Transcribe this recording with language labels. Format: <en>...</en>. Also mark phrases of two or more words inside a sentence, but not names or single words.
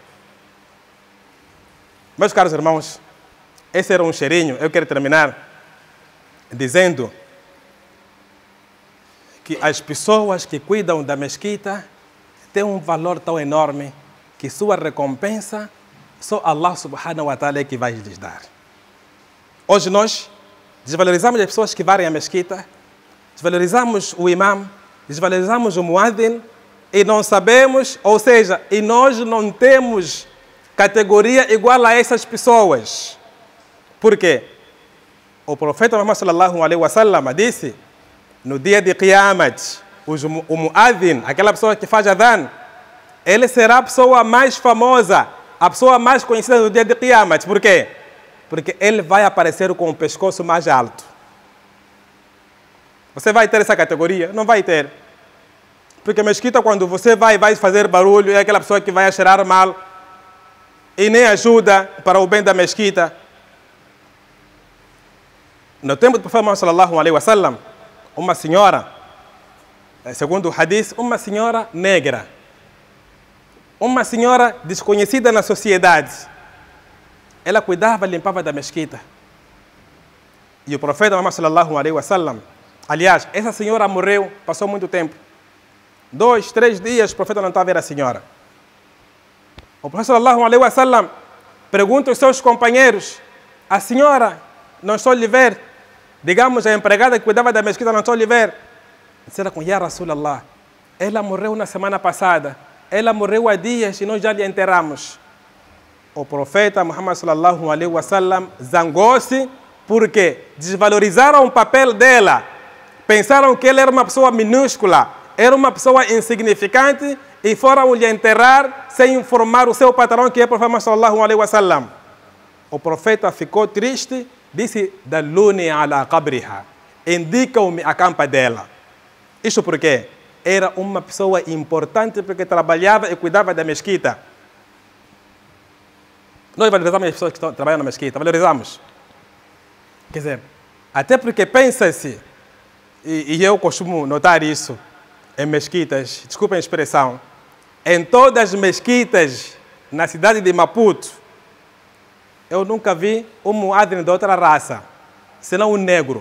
<pt>Meus caros irmãos, esse era um cheirinho. Eu quero terminar dizendo que as pessoas que cuidam da mesquita têm um valor tão enorme que sua recompensa só</pt> <ar>الله سبحانه وتعالى</ar> <pt>é que vai lhes dar. Hoje nós desvalorizamos as pessoas que varem a mesquita, desvalorizamos o imam, desvalorizamos o muadhin e não sabemos, ou seja, e nós não temos categoria igual a essas pessoas. Por quê? O profeta Muhammad</pt> <ar>صلى الله عليه وسلم</ar> <pt>disse, no dia de Qiyamat, o muadhin, aquela pessoa que faz adhan, ele será a pessoa mais famosa, a pessoa mais conhecida no dia de Qiyamat. Por quê? Porque ele vai aparecer com o pescoço mais alto. Você vai ter essa categoria? Não vai ter. Porque a mesquita, quando você vai fazer barulho, é aquela pessoa que vai cheirar mal e nem ajuda para o bem da mesquita. No tempo do profeta Muhammad</pt> <ar>صلى الله عليه وسلم,</ar> <pt>uma senhora, segundo o hadith, uma senhora negra, uma senhora desconhecida na sociedade, ela cuidava, limpava da mesquita. E o profeta Muhammad</pt> <ar>صلى الله عليه وسلم,</ar> <pt>aliás, essa senhora morreu, passou muito tempo. 2, 3 dias, o profeta não estava a ver a senhora. O profeta</pt> <ar>صلى الله عليه وسلم</ar> <pt>pergunta aos seus companheiros, a senhora, não estou a lhe ver. Digamos, a empregada que cuidava da mesquita, não estou a lhe ver. Disseram com</pt> <ar>يا رسول الله,</ar> <pt>ela morreu na semana passada, ela morreu há dias e nós já lhe enterramos. O profeta Muhammad</pt> <ar>صلى الله عليه وسلم</ar> <pt>zangou-se porque desvalorizaram o papel dela. Pensaram que ela era uma pessoa minúscula, era uma pessoa insignificante e foram lhe enterrar sem informar o seu patrão, que é o profeta Muhammad</pt> <ar>صلى الله عليه وسلم.</ar> <pt>O profeta ficou triste, disse,</pt> <ar>دلوني على قبرها,</ar> <pt>indicam-me a campa dela. Isso porque era uma pessoa importante, porque trabalhava e cuidava da mesquita. Nós valorizamos as pessoas que trabalham na mesquita, valorizamos. Quer dizer, até porque pensa-se, e eu costumo notar isso em mesquitas, desculpem a expressão, em todas as mesquitas na cidade de Maputo, eu nunca vi um muadhin de outra raça, senão um negro.</pt>